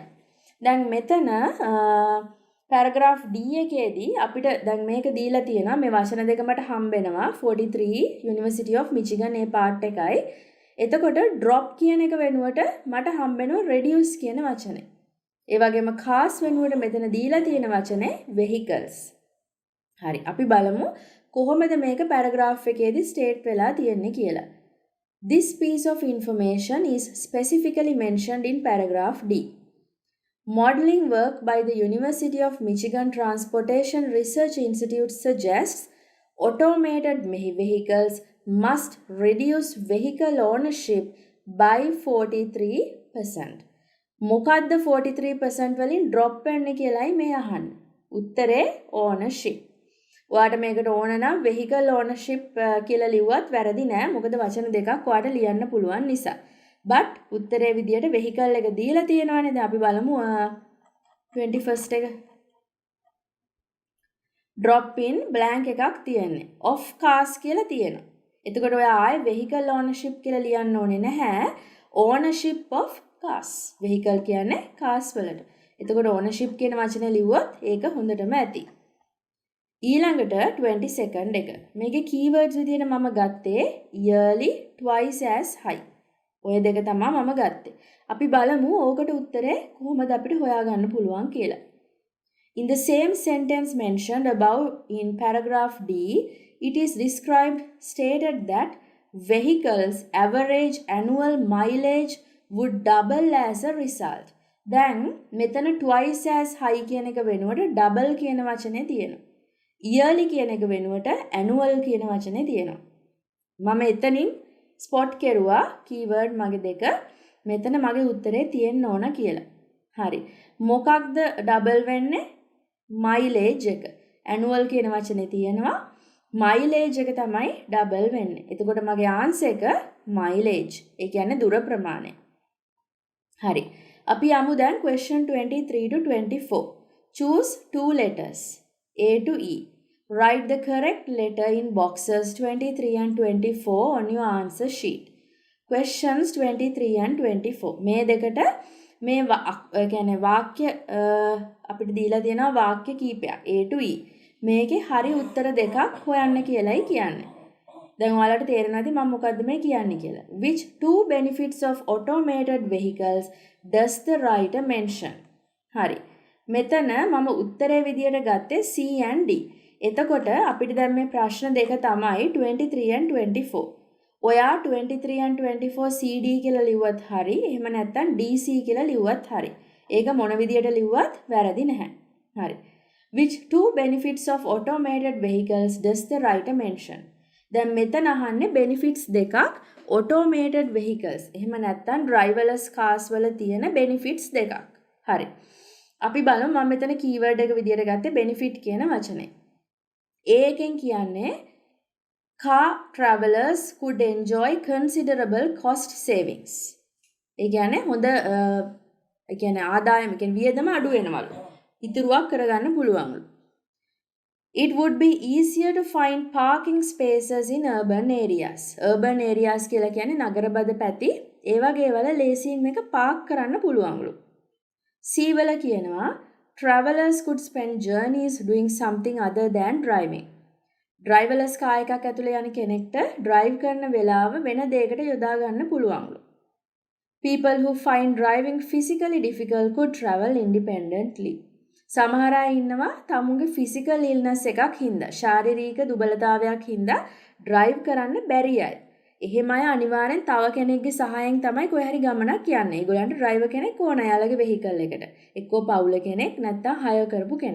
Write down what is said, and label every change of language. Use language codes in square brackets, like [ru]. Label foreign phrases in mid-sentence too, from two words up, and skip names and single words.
[si] දැන් මෙතන paragraph D එකේදී අපිට දැන් මේක දීලා තියෙනවා මේ වචන දෙක මට හම්බෙනවා 43 University of Michigan ඒ part එකයි. එතකොට drop කියන එක වෙනුවට මට හම්බෙනවා reduce කියන වචනේ. ඒ වගේම cars වෙනුවට මෙතන දීලා තියෙන වචනේ vehicles. හරි අපි බලමු කොහොමද මේක paragraph එකේදී state වෙලා තියෙන්නේ කියලා. [en] This piece of information is specifically mentioned in paragraph D. Modeling work by the University of Michigan Transportation Research Institute suggests automated vehicles must reduce vehicle ownership by 43%. [si] මොකද්ද 43% වලින් drop වෙන්නේ කියලායි මේ අහන්නේ. උත්තරේ ownership. ඔයාට මේකට ඕන නම් [en] vehicle ownership [si] කියලා ලිව්වත් වැරදි නෑ. මොකද වචන දෙකක් ඔයාට ලියන්න පුළුවන් නිසා. but උත්තරේ විදියට vehicle එක දීලා තියෙනවානේ. දැන් අපි බලමු 21st එක. [en] drop in blank [si] එකක් තියෙන්නේ. [en] of cars [si] කියලා තියෙනවා. එතකොට ඔයා ආයේ [en] vehicle ownership [si] කියලා ලියන්න ඕනේ නැහැ. [en] ownership of cars. vehicle කියන්නේ cars වලට. [si] එතකොට ownership කියන වචනේ ලිව්වොත් ඒක හොඳටම ඇති. ඊළඟට 22nd එක. මේකේ keywords විදියට මම ගත්තේ [en] yearly twice as high. [si] ඔය දෙක තමයි මම ගත්තේ. අපි බලමු ඕකට උත්තරේ කොහොමද අපිට හොයාගන්න පුළුවන් කියලා. [en] In the same sentence mentioned above in paragraph D, it is described stated that vehicles average annual mileage would double as a result. [si] දැන් මෙතන [en] twice as high [si] කියන එක වෙනුවට double කියන වචනේ තියෙනවා. yearly කියන එක වෙනුවට annual කියන වචනේ තියෙනවා. මම එතනින් spot කෙරුවා keyword මගේ දෙක. මෙතන මගේ උත්තරේ තියෙන්න ඕන කියලා. හරි. මොකක්ද double වෙන්නේ? mileage එක. annual කියන වචනේ තියෙනවා. mileage එක තමයි double වෙන්නේ. එතකොට මගේ answer එක mileage. ඒ කියන්නේ දුර ප්‍රමාණය. හරි. අපි යමු දැන් [en] question 23 to 24. Choose two letters. A to E. Write the correct letter in boxes 23 and 24 on your answer sheet. Questions 23 and 24. [si] මේ දෙකට මේ කියන්නේ වාක්‍ය අපිට දීලා තියෙනවා වාක්‍ය කීපයක් A to E. මේකේ හරි උත්තර දෙකක් හොයන්න කියලායි කියන්නේ. දැන් ඔයාලට තේරෙනවා ඇති මම මොකද්ද මේ කියන්නේ කියලා. [en] Which two benefits of automated vehicles does the writer mention? [si] හරි. මෙතන මම උත්තරේ විදියට ගත්තේ C and D. එතකොට අපිට දැන් මේ ප්‍රශ්න දෙක තමයි 23 and 24. ඔයා 23 and 24 CD කියලා ලිව්වත් හරි. එහෙම නැත්නම් DC කියලා ලිව්වත් හරි. ඒක මොන විදියට ලිව්වත් වැරදි නැහැ. හරි. [en] Which two benefits of automated vehicles does the writer mention? [si] දැන් මෙතන අහන්නේ benefits දෙකක් [en] automated vehicles. [si] එහෙම නැත්නම් [en] driverless cars [si] වල තියෙන benefits දෙකක්. හරි. අපි බලමු මම මෙතන keyword එක විදියට ගත්තේ benefit කියන වචනේ. [en] A [si] එකෙන් කියන්නේ [en] car travelers could enjoy considerable cost savings. [si] ඒ කියන්නේ හොඳ ඒ කියන්නේ ආදායම කියන්නේ වියදම අඩු වෙනවලු. ඉතුරුවක් කරගන්න පුළුවන්ලු. [en] It would be easier to find parking spaces in urban areas. Urban areas [si] කියලා කියන්නේ නගරබද පැති. ඒ වගේ වල ලේසියෙන් මේක පාක් කරන්න පුළුවන්ලු. [en] C [si] වල කියනවා [en] travelers could spend journeys doing something other than driving. driverless car [si] එකක් ඇතුලේ යන කෙනෙක්ට drive කරන වෙලාව වෙන දෙයකට යොදා ගන්න පුළුවන්ලු. [en] People who find driving physically difficult could travel independently. [si] සමහර අය ඉන්නවා තමුන්ගේ [en] physical illness [si] එකක් හින්දා ශාරීරික දුබලතාවයක් හින්දා drive කරන්න බැරි අය. එහෙම අය අනිවාර්යෙන් තව කෙනෙක්ගේ සහායෙන් තමයි කොහේ හරි ගමනක් යන්නේ. ඒගොල්ලන්ට driver කෙනෙක් ඕන යාළගේ vehicle එකට. එක්කෝ පවුල කෙනෙක් නැත්නම් hire කරපු කෙනෙක්.